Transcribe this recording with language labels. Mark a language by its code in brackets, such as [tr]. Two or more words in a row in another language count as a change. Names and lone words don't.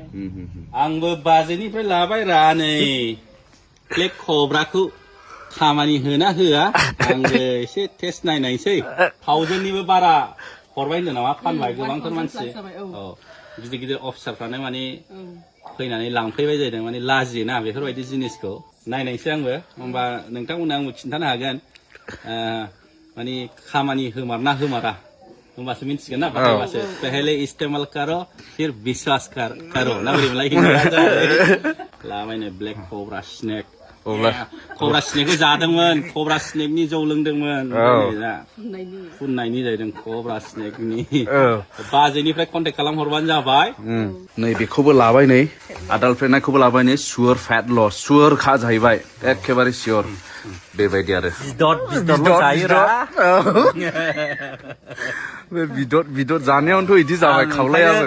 [brx] आंबो बाजेनिफ्राय लाबाय रा नै ब्लेक कब्राखौ खामानि होना होआ आंबो एसे टेस्ट नायनायसै 1000निबो बारा हरबाय होनदों नामा फानबाय गोबांथार मानसि गिदिर गिदिर अफिसारफ्रानो माने फैनानै लांफैबाय जादों माने लाजियोना बेफोरबायदि जिनिसखौ नायनायसै आंबो होमबा नोंथांमोननो आंबो खिन्थानो हागोन माने खामानि होमारना होमारा होमबासो मिन्थिगोन ना बाहायबासो [hi] पहले इस्तेमाल करो फिर विश्वास करो [brx] ना बोरैमोनलाय लाबायनो ब्लेक कब्रा स्नेक कब्रा स्नेकखौ जादोंमोन कब्रा स्नेकनि जौ लोंदोंमोन फुननायनि जाहैदों कब्रा स्नेकनि बाजैनिफ्राय कन्टेक्ट खालामहरबानो जाबाय नै बेखौबो लाबाय नै आदाल्ट नायखौबो लाबाय नै सियर [en] fat loss [brx] सियर खा जाहैबाय एखेबारे सियर बेबायदि आरो बिदर जानायावनोथ' इदि जाबाय खावलायाबो